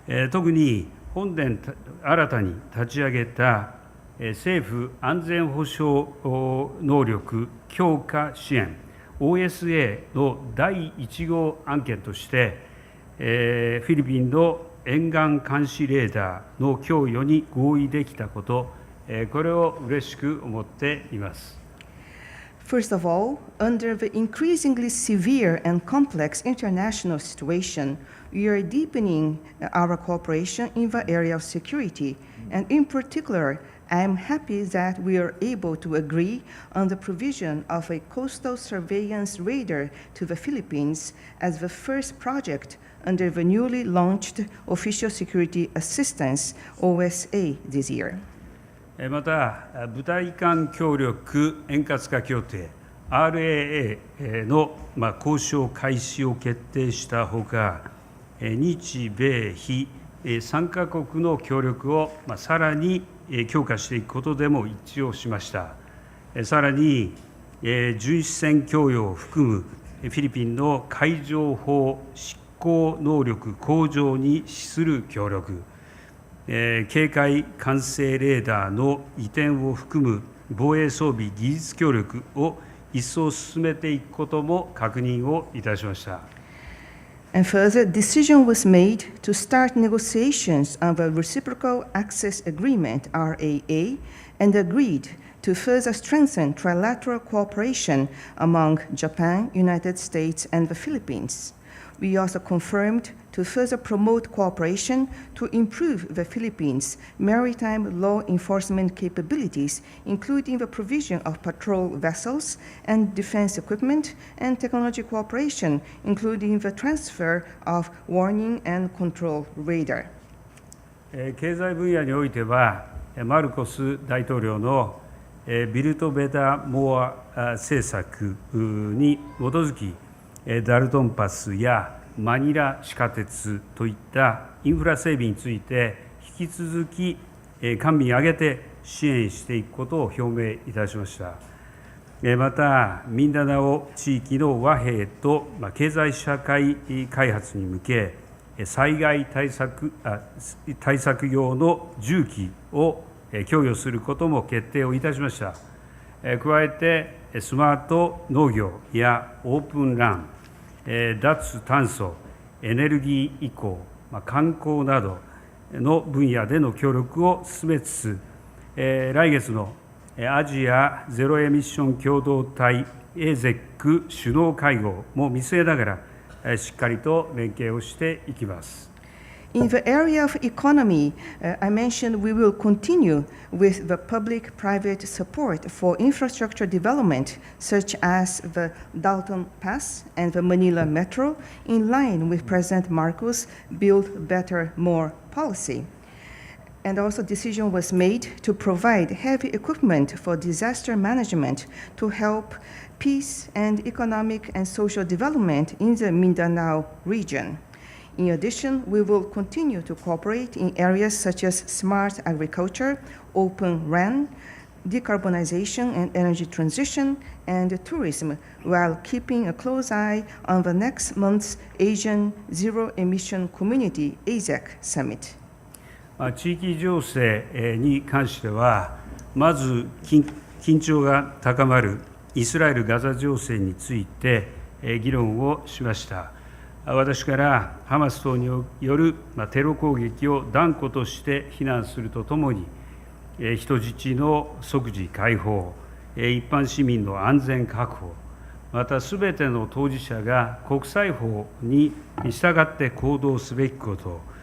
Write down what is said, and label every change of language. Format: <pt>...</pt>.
<ja>特に本年新たに立ち上げた政府安全保障能力強化支援 OSA の第1号案件として、フィリピンの沿岸監視レーダーの供与に合意できたこと、これを嬉しく思っています。</ja> <en>First of all, under the increasingly severe and complex international situation, we are deepening our cooperation in the area of security, and in particular, I am happy that we are able to agree on the provision of a coastal surveillance radar to the Philippines as the first project under the newly launched Official Security Assistance (OSA) this year.</en> <ja>また、部隊間協力円滑化協定 RAA の交渉開始を決定したほか、日米非3カ国の協力をさらに強化していくことでも一致をしました。さらに、巡視船供与を含むフィリピンの海上法執行能力向上に資する協力、警戒管制レーダーの移転を含む防衛装備技術協力を一層進めていくことも確認をいたしました。</ja> <en>And further, decision was made to start negotiations on the Reciprocal Access Agreement (RAA) and agreed to further strengthen trilateral cooperation among Japan, United States, and the Philippines. We also confirmed to further promote cooperation to improve the Philippines' maritime law enforcement capabilities, including the provision of patrol vessels and defense equipment and technology cooperation, including the transfer of warning and control radar.</en> <ja>経済分野においては、マルコス大統領のビルト・ベタ・モア政策に基づき、ダルトンパスやマニラ地下鉄といったインフラ整備について引き続き官民挙げて支援していくことを表明いたしました。また、ミンダナオ地域の和平と経済社会開発に向け、災害対策用の重機を供与することも決定をいたしました。加えて、スマート農業やオープンラン、脱炭素、エネルギー移行、観光などの分野での協力を進めつつ、来月のアジアゼロエミッション共同体 AZEC 首脳会合も見据えながら、しっかりと連携をしていきます。</ja> <en>In the area of economy, I mentioned we will continue with the public-private support for infrastructure development, such as the Dalton Pass and the Manila Metro, in line with President Marcos' Build Better, More policy. And also decision was made to provide heavy equipment for disaster management to help peace and economic and social development in the Mindanao region. In addition, we will continue to cooperate in areas such as smart agriculture, open RAN, decarbonization and energy transition, and tourism, while keeping a close eye on the next month's Asian Zero Emission Community AZEC Summit.</en> <ja>地域情勢に関しては、まず緊張が高まるイスラエル・ガザ情勢について議論をしました。私からハマス等によるテロ攻撃を断固として非難するとともに、人質の即時解放、一般市民の安全確保、またすべての当事者が国際法に従って行動すべきこと、</ja>